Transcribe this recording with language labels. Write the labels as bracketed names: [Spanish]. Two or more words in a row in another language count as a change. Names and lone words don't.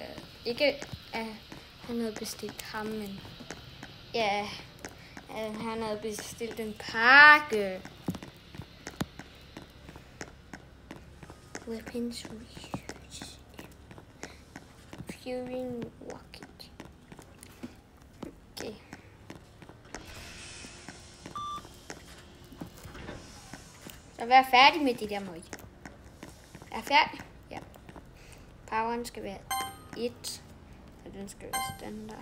[Danish] Ikke at han havde bestilt ham, men ja, han havde bestilt en pakke. [English] Weapons research. during walking. [Danish] Okay. Så vær færdig med det der møg. Er færdig? Ja. Poweren skal være 1. Og den skal være standard.